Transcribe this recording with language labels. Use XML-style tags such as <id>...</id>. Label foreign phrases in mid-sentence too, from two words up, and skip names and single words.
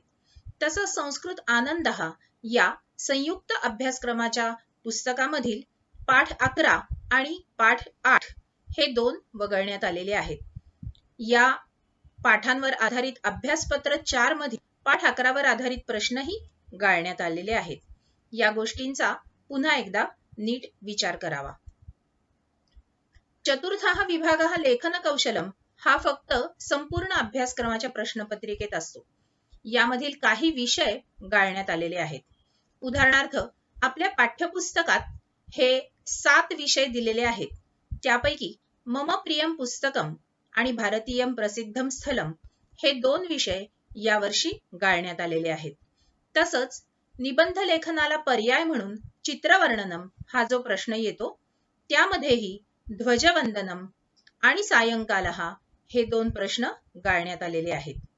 <mr>तसंच संस्कृत आनंदः या संयुक्त अभ्यासक्रमाच्या पुस्तकामधील पाठ 11 आणि पाठ 8 हे 2 वगळण्यात आलेले आहेत. या पाठांवर आधारित अभ्यासपत्र 4 मधील पाठ 11 वर आधारित प्रश्नही गाळण्यात आलेले आहेत. या गोष्टींचा पुन्हा एकदा नीट विचार करावा. चतुर्थः विभागः लेखन कौशलम हा फक्त संपूर्ण अभ्यासक्रमाच्या प्रश्नपत्रिकेत असतो. यामधील काही विषय गाळण्यात आलेले आहेत. उदाहरणार्थ आपल्या पाठ्यपुस्तकात हे 7 विषय दिलेले आहेत. त्यापैकी मम प्रियम पुस्तकम आणि भारतीयम प्रसिद्धम स्थलम हे 2 विषय यावर्षी गाळण्यात आलेले आहेत. तसंच निबंध लेखनाला पर्याय म्हणून चित्रवर्णनम हा जो प्रश्न येतो त्यामध्येही ध्वजवंदनम आणि सायंकालः हे 2 प्रश्न गाळण्यात आलेले आहेत.</mr>